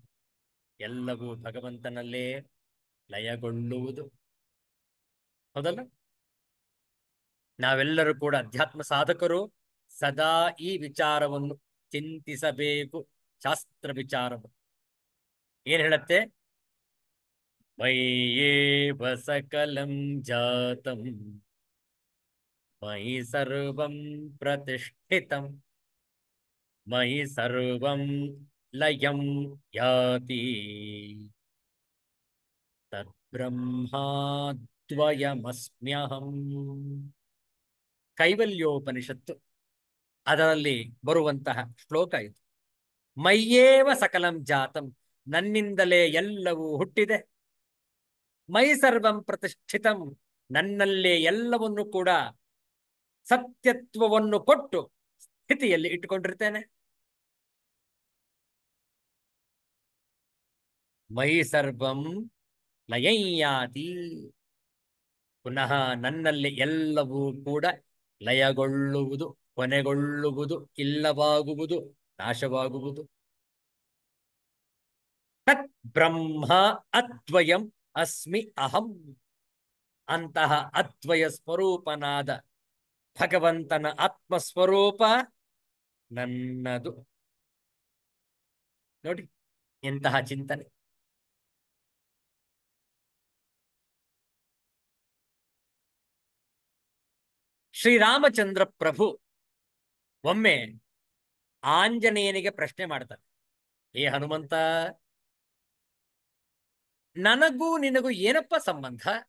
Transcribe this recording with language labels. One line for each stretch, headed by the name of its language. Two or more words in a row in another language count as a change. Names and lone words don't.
Kannada: ಎಲ್ಲವೂ ಭಗವಂತನಲ್ಲೇ ಲಯಗೊಳ್ಳುವುದು. ಹೌದಲ್ಲ? ನಾವೆಲ್ಲರೂ ಕೂಡ ಅಧ್ಯಾತ್ಮ ಸಾಧಕರು. ಸದಾ ಈ ವಿಚಾರವನ್ನು ಚಿಂತಿಸಬೇಕು. ಶಾಸ್ತ್ರ ವಿಚಾರವನ್ನು ಏನ್ ಹೇಳುತ್ತೆ?
Sanskrit: ಮಯ್ಯೇವ ಸಕಲಂ ಜಾತಂ ಮಯಿ ಸರ್ವಂ ಪ್ರತಿಷ್ಠಿತಂ ಮಯಿ ಸರ್ವಂ ಲಯಂ ಯಾತಿ ತದ್ಬ್ರಹ್ಮಾದ್ವಯಮಸ್ಮ್ಯಹಂ.
Kannada: ಕೈವಲ್ಯೋಪನಿಷತ್ತು, ಅದರಲ್ಲಿ ಬರುವಂತಹ ಶ್ಲೋಕ ಇದು.
Sanskrit: ಮಯ್ಯೇವ ಸಕಲಂ ಜಾತಂ,
Kannada: ನನ್ನಿಂದಲೇ ಎಲ್ಲವೂ ಹುಟ್ಟಿದೆ.
Sanskrit: ಮೈ ಸರ್ವಂ ಪ್ರತಿಷ್ಠಿತಂ,
Kannada: ನನ್ನಲ್ಲೇ ಎಲ್ಲವನ್ನು ಕೂಡ ಸತ್ಯತ್ವವನ್ನು ಕೊಟ್ಟು ಸ್ಥಿತಿಯಲ್ಲಿ ಇಟ್ಟುಕೊಂಡಿರ್ತೇನೆ.
Sanskrit: ಮೈ ಸರ್ವಂ ಲಯಯ್ಯಾತಿ,
Kannada: ಪುನಃ ನನ್ನಲ್ಲಿ ಎಲ್ಲವೂ ಕೂಡ ಲಯಗೊಳ್ಳುವುದು, ಕೊನೆಗೊಳ್ಳುವುದು, ಇಲ್ಲವಾಗುವುದು, ನಾಶವಾಗುವುದು.
Sanskrit: ತತ್ ಬ್ರಹ್ಮ ಅದ್ವಯಂ ಅಸ್ಮಿ ಅಹಂ.
Kannada: ಅಂತಹ ಅದ್ವಯ ಸ್ವರೂಪನಾದ ಭಗವಂತನ ಆತ್ಮಸ್ವರೂಪ ನನ್ನದು. ನೋಡಿ ಎಂತಹ ಚಿಂತನೆ. ಶ್ರೀರಾಮಚಂದ್ರ ಪ್ರಭು ಒಮ್ಮೆ ಆಂಜನೇಯನಿಗೆ ಪ್ರಶ್ನೆ ಮಾಡ್ತಾರೆ, ಏ ಹನುಮಂತ, ನನಗೂ ನಿನಗೂ ಏನಪ್ಪ ಸಂಬಂಧ?